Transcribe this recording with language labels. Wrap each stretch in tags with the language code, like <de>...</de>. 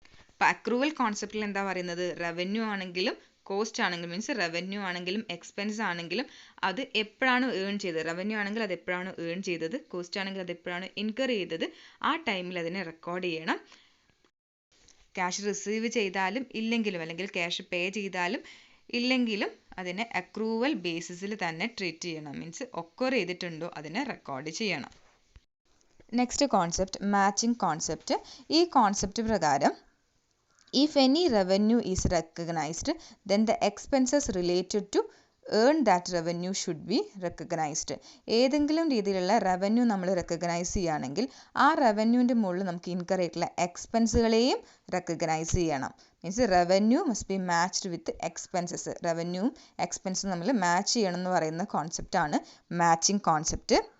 <ml>അപ്പോൾ അക്രൂവൽ കോൺസെപ്റ്റിൽ എന്താ പറയുന്നത്, റവന്യൂ ആണെങ്കിലും കോസ്റ്റ് ആണെങ്കിലും, മീൻസ് റവന്യൂ ആണെങ്കിലും എക്സ്പെൻസ് ആണെങ്കിലും അത് എപ്പോഴാണ് ഏൺ ചെയ്തത്, റവന്യൂ ആണെങ്കിൽ അത് എപ്പോഴാണ് ഏൺ ചെയ്തത്, കോസ്റ്റ് ആണെങ്കിൽ അത് എപ്പോഴാണ് ഇൻകർ ചെയ്തത്, ആ ടൈമിൽ അതിനെ റെക്കോർഡ് ചെയ്യണം. ക്യാഷ് റിസീവ് ചെയ്താലും ഇല്ലെങ്കിലും, അല്ലെങ്കിൽ ക്യാഷ് പേ ചെയ്താലും ഇല്ലെങ്കിലും അതിനെ അക്രൂവൽ ബേസിസിൽ തന്നെ ട്രീറ്റ് ചെയ്യണം. മീൻസ് ഒക്കർ ചെയ്തിട്ടുണ്ടോ അതിനെ റെക്കോർഡ് ചെയ്യണം.</ml> <en>Next concept matching concept.</en> <ml>ഈ കോൺസെപ്റ്റ് പ്രകാരം</ml> <en>if any revenue is recognized, then the expenses related to earn that revenue should be recognized.</en> <ml>ഏതെങ്കിലും രീതിയിലുള്ള റവന്യൂ നമ്മൾ റെക്കഗ്നൈസ് ചെയ്യുകയാണെങ്കിൽ ആ റവന്യൂവിൻ്റെ മുകളിൽ നമുക്ക് ഇൻകർ ആയിട്ടുള്ള എക്സ്പെൻസുകളെയും റെക്കഗ്നൈസ് ചെയ്യണം.</ml> <en>Means revenue must be matched with expenses.</en> <ml>റവന്യൂവും എക്സ്പെൻസും നമ്മൾ മാച്ച് ചെയ്യണം എന്ന് പറയുന്ന കോൺസെപ്റ്റാണ് മാച്ചിങ് കോൺസെപ്റ്റ്.</ml>